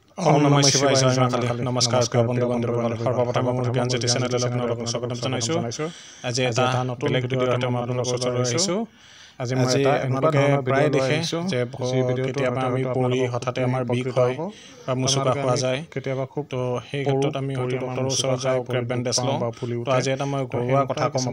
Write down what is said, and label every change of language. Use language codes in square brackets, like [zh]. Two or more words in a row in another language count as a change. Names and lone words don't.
[sa] ओम नमः शिवाय जय मा काली [as] নমস্কাৰ বন্ধু বান্ধৱসকল সৰ্বপ্ৰথমে মোৰ জ্ঞান জ্যোতি চেনেললৈ আপোনালোকক স্বাগতম জনাইছো আজি এটা বেলেগ ভিডিঅ'তে মই আপোনালোকৰ ওচৰলৈ আহিছো আজি মই এটা আপোনালোকে প্ৰায় দেখে যে কেতিয়াবা আমি পৰি হঠাতে আমাৰ বিষ হয় বা মুচুকা খোৱা যায় কেতিয়াবা খুব তো সেই ক্ষেত্ৰত আমি ডক্টৰৰ ওচৰত যাওঁ [en] crepe bandage [as] লওঁ তো আজি এটা মই ঘৰুৱা কথা ক'ম